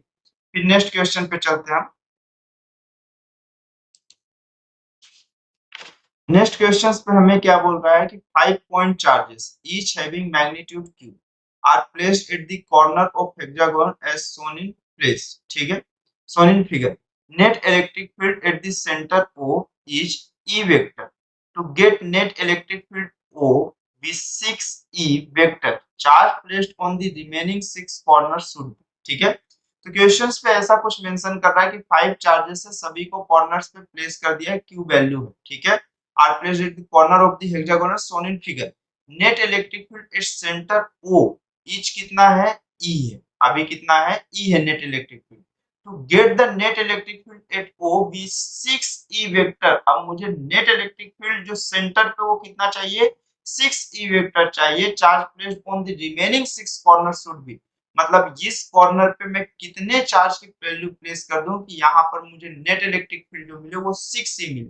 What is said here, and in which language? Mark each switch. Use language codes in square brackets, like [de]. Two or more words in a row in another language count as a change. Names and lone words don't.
[en] फिर next question [hi] पे चलते हैं हम। [en] next question [hi] पे हमें क्या बोल रहा है कि [en] 5 point charges each having magnitude q are placed at the corner of hexagon as shown in place. [hi] ठीक है [en] shown in figure. net electric field at the center o is e vector. to get net electric field o with 6e vector charge placed on the remaining 6 corner should be. [hi] ठीक है तो क्वेश्चंस पे ऐसा कुछ मेंशन कर रहा है कि 5 चार्जेस है सभी को कॉर्नर्स पे प्लेस कर दिया है q वैल्यू है। ठीक है [en] are placed at the corner of the hexagon as shown in figure. Net electric field at center O each [hi] कितना है [en] E है। [hi] अभी कितना है E है [en] net electric field. To get the net electric field at O be 6E वेक्टर। [hi] अब मुझे [en] net electric field [hi] जो सेंटर पे वो कितना चाहिए 6E वेक्टर चाहिए। [en] charge placed on the remaining 6 corner should be. [hi] मतलब इस कॉर्नर पे मैं कितने चार्ज की वैल्यू प्लेस कर दूं कि यहाँ पर मुझे [en] net electric field [hi] जो मिले वो 6E मिले।